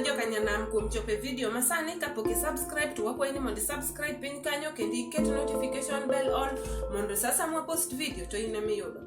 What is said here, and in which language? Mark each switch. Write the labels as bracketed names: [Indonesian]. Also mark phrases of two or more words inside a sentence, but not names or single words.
[Luo (Kenya and Tanzania)] Nyanam kuom chope video masani kapok subscribe to wakwayi ni mondo subscribe piny kanyo kendo iket [English] notification bell on [Luo (Kenya and Tanzania)] mondo sasa mwa post video to in ema iyudo.